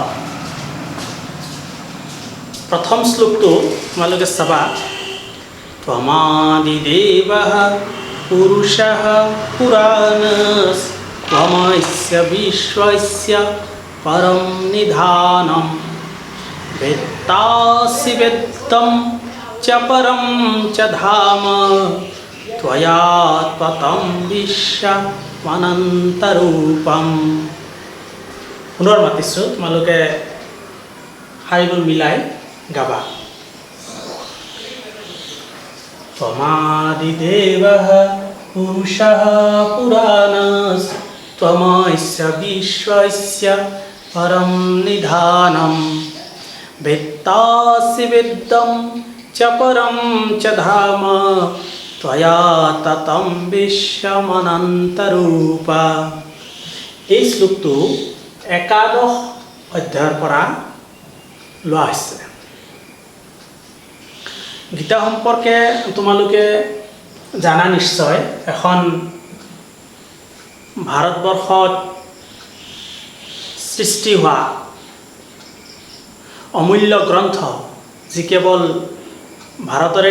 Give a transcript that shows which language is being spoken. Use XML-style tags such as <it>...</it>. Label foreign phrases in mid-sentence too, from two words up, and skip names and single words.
<as>প্ৰথম শ্লোকটো তোমালোকে চাবা।</as> <sa>ত্বমাদিদেৱঃ পুৰুষঃ পুৰাণস্য ত্বমস্য বিশ্বস্য পৰম নিধানম वेत्तासि वेत्तं च परं च धाम त्वया त्वतं विश्वमनन्तरूपम्।</sa> <as>পুনৰ মাতিছোঁ, তোমালোকে শাৰীবোৰ মিলাই গাবা।</as> <sa>त्वमादिदेवः पुरुषः पुराणस्य त्वमस्य विश्वस्य परं निधानम् वेत्तासि वेद्यं च परं च धाम त्वया ततं विश्वमनन्तरूप।</sa> <as>এই শ্লোকটো একাদশ অধ্যায়ৰ পৰা লোৱা হৈছে। গীতা সম্পৰ্কে তোমালোকে জানা নিশ্চয়। এখন ভাৰতবৰ্ষত সৃষ্টি হোৱা অমূল্য গ্ৰন্থ, যি কেৱল ভাৰতৰেই</as>